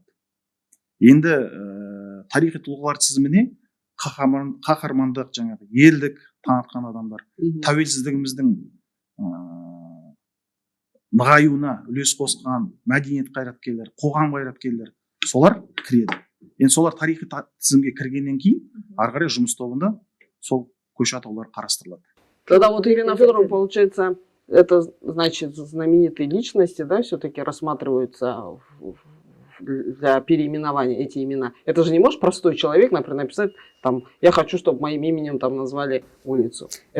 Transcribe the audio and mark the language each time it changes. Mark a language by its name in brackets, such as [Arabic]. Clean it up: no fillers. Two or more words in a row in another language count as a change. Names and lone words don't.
[Kazakh] Енді тарихи тұлғалар тізіміне қаһармандық, жаңағы ерлік танытқан адамдар, тәуелсіздігіміздің нығаюына үлес қосқан мәдениет қайраткерлері, қоғам қайраткерлері, солар кіреді. Енді солар тарихи тізімге кіргеннен кейін ары қарай жұмыс тобында сол көше атаулар қарастырылады. [Russian] Тогда вот Ирина Федоровна, получается, это значит знаменитые личности, да, все-таки рассматриваются для переименования эти имена. Это же не может простой человек, например, написать там: я хочу, чтобы моим именем там назвали улицу. Это